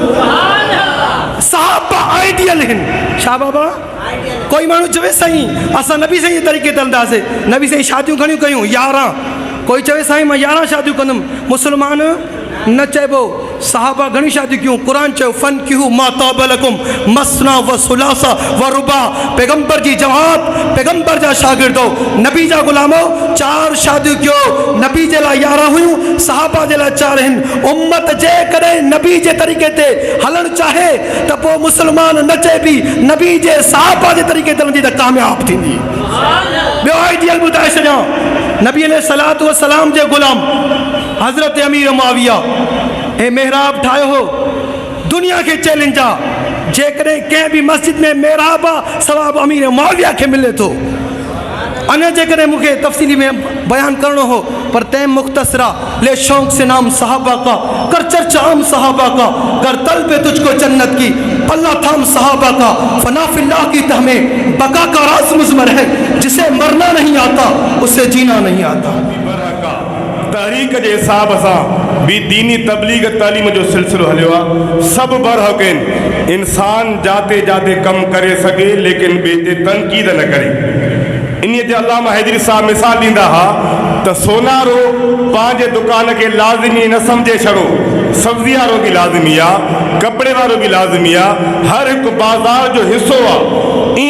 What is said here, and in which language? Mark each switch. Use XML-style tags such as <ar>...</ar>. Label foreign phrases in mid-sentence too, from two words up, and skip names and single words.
<sd>सहाबा आइडियल आहिनि। छा बाबा? कोई माण्हू चवे साईं असां नबी साईं जे तरीक़े ते हलंदासीं, नबी साईं शादियूं घणियूं कयूं? 11। कोई चवे साईं मां 11 शादियूं कंदुमि, मुस्लमान न चइबो। सहाबा घणी शादियूं कयूं? क़ुरान चयो</sd> <ar>فانكحوا ما طاب لكم مثنى وثلاث ورباع.</ar> <sd>पैगंबर जी जमात, पैगंबर जा शागिर्दो, नबी जा ग़ुलामो 4 शादियूं कयो। नबी जे लाइ 11 हुयूं, सहाबा जे लाइ 4 आहिनि। उम्मत जे कॾहिं नबी जे तरीक़े ते हलणु चाहे त पोइ मुस्लमान न चइबी, नबी जे सहाबा जे तरीक़े ते हलंदी त कामयाबु थींदी। ॿियो आइडियल ॿुधाए छॾियां, नबी</sd> <ar>عليه الصلاة والسلام</ar> <sd>जे ग़ुलाम हज़रत अमीर मुआविया हे मेहराब ठाहियो हो, दुनिया खे चैलेंज आहे, जेकॾहिं कंहिं बि मस्जिद में मेहराब आहे सवाबु अमीर मुआविया खे मिले थो। अञा जेकॾहिं मूंखे तफ़सीली में बयान करणो हो, पर तैं मुख्तसरा</sd> <ur>لے شوق سے نام صحابہ کا، کر چرچا عام صحابہ کا، کر طلب تجھ کو جنت کی، پلہ تھام صحابہ کا، فنا فی اللہ کی تہ میں بقا کا راز مضمر ہے، جسے مرنا نہیں آتا اسے جینا نہیں آتا.</ur> <sd>तहरीक जे हिसाब सां भी दीनी तबलीग तालीम जो सिलसिलो हलियो आहे। सभु बरहक़ आहिनि, इंसान जाते जाते कमु करे सघे लेकिन ॿिए ते तनक़ीद न करे। इन ते अल्लामा हैदरी साहब मिसाल ॾींदा हुआ त सोनारो पंहिंजे दुकान खे लाज़िमी न सम्झे छॾो, सब्ज़ी वारो बि लाज़िमी आहे, कपिड़े वारो बि लाज़िमी आहे, हर हिकु बाज़ार जो हिसो आहे।</sd>